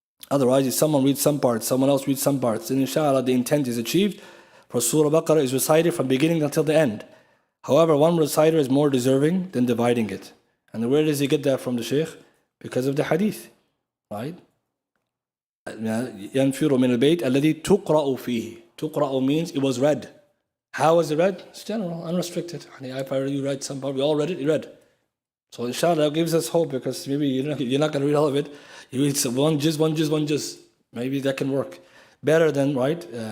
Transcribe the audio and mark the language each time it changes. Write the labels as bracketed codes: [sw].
[en] Otherwise, if someone reads some parts, someone else reads some parts, then inshallah the intent is achieved. For Surah Baqarah is recited from beginning until the end. However, one reciter is more deserving than dividing it. And where does he get that from, the Shaykh? Because of the hadith, right? [ar] ينفر من البيت الذي تقرأ فيه. [en] تقرأ means it was read. How was it read? It's general, unrestricted. If I already read some part, we all read it, read. So inshallah that gives us hope because maybe you're not going to read all of it. You read one juz. Maybe that can work. Better than, right?